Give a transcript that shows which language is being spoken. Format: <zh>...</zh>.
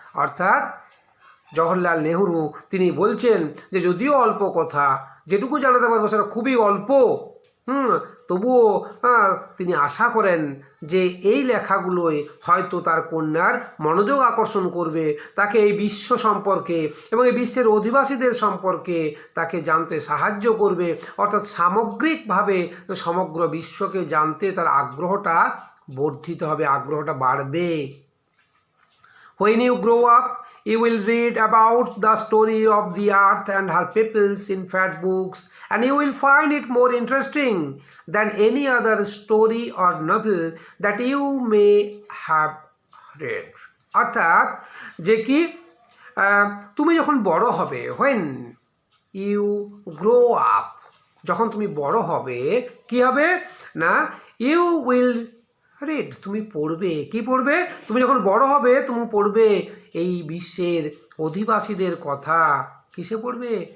<bn>অর্থাৎ জওহরলাল নেহরু তিনি বলছেন যে যদিও অল্প কথা, যেটুকু জানাতে পারবো সেটা খুবই অল্প, তবুও তিনি আশা করেন যে এই লেখাগুলোই হয়তো তার কন্যার মনোযোগ আকর্ষণ করবে, তাকে এই বিশ্ব সম্পর্কে এবং এই বিশ্বের অধিবাসীদের সম্পর্কে তাকে জানতে সাহায্য করবে। অর্থাৎ সামগ্রিকভাবে সমগ্র বিশ্বকে জানতে তার আগ্রহটা বর্ধিত হবে, আগ্রহটা বাড়বে।</bn> <en>When you grow up, you will read about the story of the earth and her peoples in fat books, and you will find it more interesting than any other story or novel that you may have read.</en> <bn>অর্থাৎ যে কি তুমি যখন বড় হবে,</bn> <en>when you grow up,</en> <bn>যখন তুমি বড় হবে কি হবে না,</bn> <en>you will</en> <bn>রিড, তুমি পড়বে। কি পড়বে? তুমি যখন বড় হবে তুমি পড়বে এই বিশ্বের অধিবাসীদের কথা। কিসে পড়বে?</bn>